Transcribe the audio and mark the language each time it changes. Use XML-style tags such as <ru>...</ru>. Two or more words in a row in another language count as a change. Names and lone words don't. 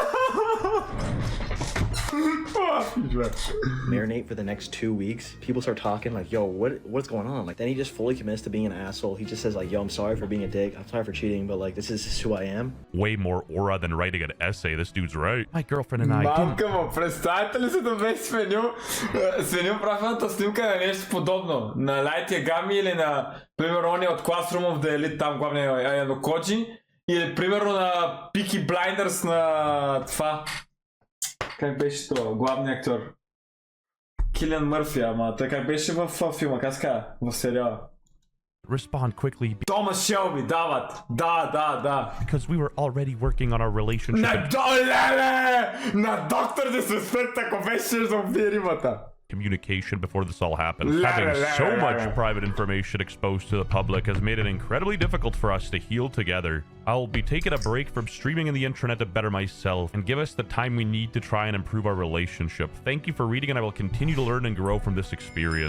<en>Marinate for the next 2 weeks. People start talking like, yo, what's going on? Like, then he just fully commits to being an asshole. He just says like, yo, I'm sorry for being a dick. I'm sorry for cheating, but like, this is who I am. Way more aura than writing an essay. This dude's right. My girlfriend and I</en> <bg>Малка му, представете ли си да беше сменил профилната снимка на нещо подобно? На Light Yagami или на, примерно, ония от Classroom of the Elite, там главния Янокоджи, или примерно на Peaky Blinders на това. Как беше това? Главният актьор. Килиан Мърфи, ама той как беше в филма, как ска? В сериала.</bg> <en>Respond quickly.</en> <bg>Томас Шелби, дават. Да.</bg> <en>Because we were already working on our relationship.</en> <bg>На доктор Дисреспект, ако беше за римата.</bg> <en>Communication before this all happened. Having so much private information exposed to the public has made it incredibly difficult for us to heal together. I'll be taking a break from streaming in the internet to better myself and give us the time we need to try and improve our relationship. Thank you for reading and I will continue to learn and grow from this experience.</en>